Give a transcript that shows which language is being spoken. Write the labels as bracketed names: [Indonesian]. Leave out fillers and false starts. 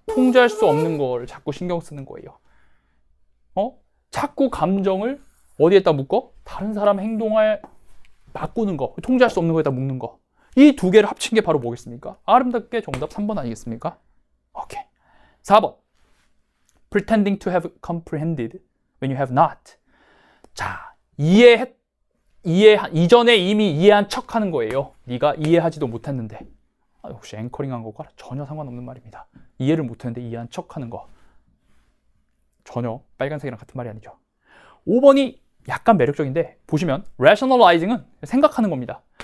[Korean] 통제할 수 없는 걸 자꾸 신경 쓰는 거예요. 자꾸 감정을 어디에다 묶어? 다른 사람 행동을 바꾸는 거, 통제할 수 없는 거에다 묶는 거. 이 두 개를 합친 게 바로 뭐겠습니까? 아름답게 정답 3번 아니겠습니까? 오케이. 4번. [English] Pretending to have comprehended when you have not. [Korean] 자, 이전에 이미 이해한 척 하는 거예요. 네가 이해하지도 못했는데. 역시 앵커링한 것과 전혀 상관없는 말입니다. 이해를 못했는데 이해한 척 하는 거. 전혀 빨간색이랑 같은 말이 아니죠. 5번이 약간 매력적인데 보시면 rationalizing은 생각하는 겁니다.